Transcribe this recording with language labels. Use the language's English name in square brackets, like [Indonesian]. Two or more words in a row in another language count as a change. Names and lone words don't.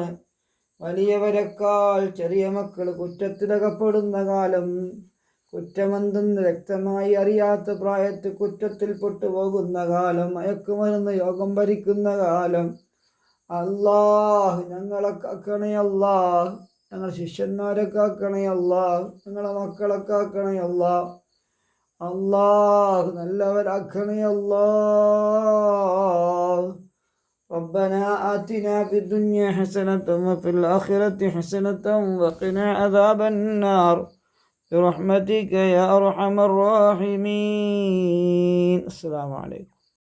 [Malayalam] വലിയവരെക്കാൾ ചെറിയ മക്കൾ കുറ്റത്തിലകപ്പെടുന്ന കാലം, കുറ്റമെന്തെന്ന് വ്യക്തമായി അറിയാത്ത പ്രായത്തിൽ കുറ്റത്തിൽ പെട്ടുപോകുന്ന കാലം, മയക്കുമരുന്ന് യോഗം ഭരിക്കുന്ന കാലം. അല്ലാഹ് ഞങ്ങളെ കാക്കണേ അല്ലാഹ്. ഞങ്ങളെ ശിഷ്യന്മാരെ കാക്കണേ അല്ലാഹ്. ഞങ്ങളെ മക്കളെ കാക്കണേ അല്ലാഹ്. അല്ലാഹ് നല്ലവരാക്കണേ അല്ലാഹ്. [Arabic] ربنا آتنا في الدنيا حسنة وفي الآخرة حسنة وقنا عذاب النار برحمتك يا أرحم الراحمين. السلام عليكم.